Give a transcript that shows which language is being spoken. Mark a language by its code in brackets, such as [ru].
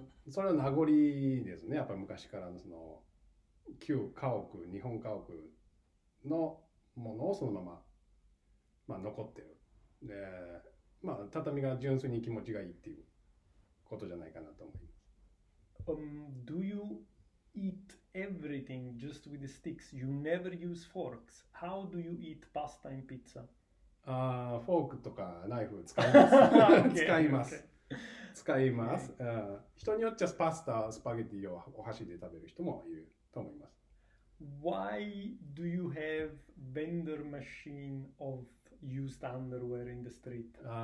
[ja] それは名残ですね。やっぱり昔からのその旧家屋、日本家屋のものをそのまま、まあ、残ってる。で、まあ畳が純粋に気持ちがいいっていうことじゃないかなと思います。 [en] Do you eat everything just with the sticks? You never use forks. How do you eat pasta and pizza? [ja] フォークとかナイフ使います。使います。使います。人によっちゃパスタ、スパゲティをお箸で食べる人もいると思います。 [en] Why do you have vendor machine of used underwear in the street?